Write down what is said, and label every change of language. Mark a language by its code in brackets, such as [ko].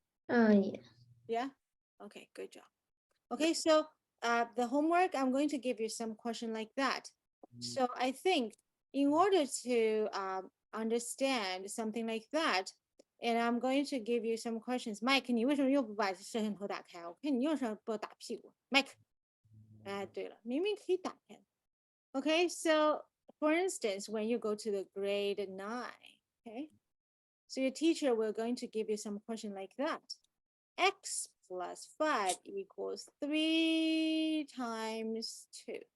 [en] Yeah. Yeah? Okay, good job. Okay, so the homework, I'm going to give you some question like that. So I think in order to understand something like that, and I'm going to give you some questions. [zh] Mike, 你为什么又不把摄像头打开？我看你又是不打屁股。 Mike，哎，对了，明明可以打开。 [en] Okay, so for instance, when you go to the grade 9, okay, so your teacher will going to give you some question like that. X plus 5 equals 3 times 2.